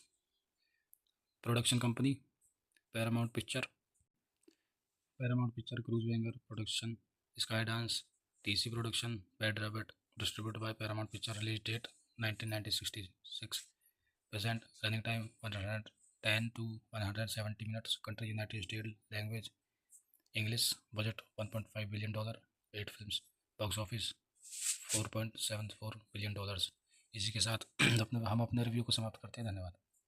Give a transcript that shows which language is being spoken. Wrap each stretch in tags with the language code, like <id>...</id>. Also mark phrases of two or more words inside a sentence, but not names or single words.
<en>production company Paramount Picture, Cruise Wagner Production, Skydance, TC Production, Bad Robot, distributed by Paramount Picture, release date 1966, present running time 110 to 170 minutes, country United States, language English, budget $1.5 billion, 8 films, box office $4.74 billion।</en> <hi>इसी के साथ हम अपने रिव्यू को समाप्त करते हैं। धन्यवाद।</hi>